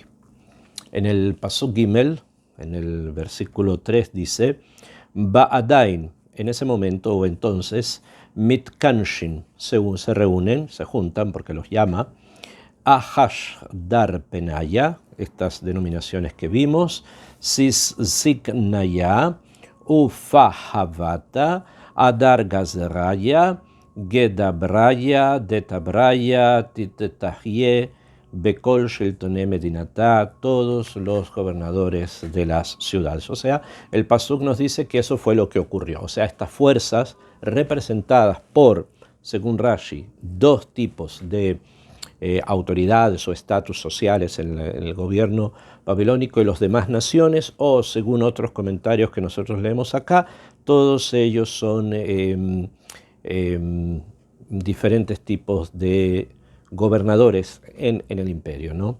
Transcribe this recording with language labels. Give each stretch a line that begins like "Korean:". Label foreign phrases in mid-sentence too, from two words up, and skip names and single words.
Spanish: En el pasuk Gimel, en el versículo 3 dice: Ba'adain, en ese momento o entonces, mitkanshin, se reúnen, se juntan porque los llama, Ahash Dar Penaya, estas denominaciones que vimos,
Aramaic: Ziknaya, Ufahavata, Adar Gazraya, Gedabraya, Detabraya, Titetahye, Bekol Sheltone Medinatá,
Spanish: todos los gobernadores de las ciudades. O sea, el pasuk nos dice que eso fue lo que ocurrió. O sea, estas fuerzas representadas por, según Rashi, dos tipos de autoridades o estatus sociales en el gobierno babilónico y las demás naciones, o según otros comentarios que nosotros leemos acá, todos ellos son diferentes tipos de gobernadores en el imperio, ¿no?